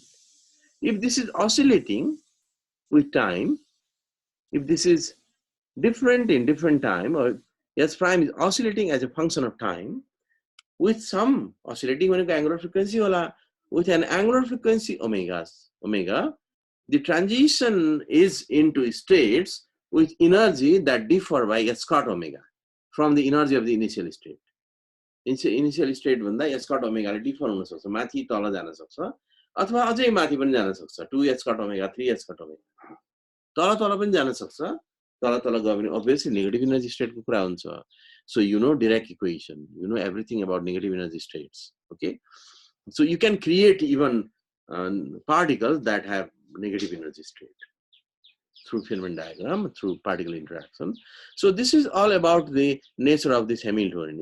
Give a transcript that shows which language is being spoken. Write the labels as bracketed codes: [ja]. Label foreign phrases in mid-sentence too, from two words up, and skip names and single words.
[en] If this is oscillating with time, if this is different in different time, or S prime is oscillating as a function of time, with some oscillating angular frequency, with an angular frequency omega, the transition is into states with energy that differ by S squared omega from the energy of the initial state. Initial state [ne] भन्दा [en] S squared omega differ [ne] हुन सक्छ. माथि तल जान सक्छ अथवा अझै माथि पनि जान सक्छ. [en] 2S squared omega, 3S squared omega. [ne] तल पनि जान सक्छ. तल गयो भने obviously [en] negative energy state [ne] को कुरा हुन्छ. [en] So you know Dirac equation, you know everything about negative energy states. Okay, so you can create even particles that have negative energy state through Feynman diagram, through particle interaction. So this is all about the nature of this Hamiltonian.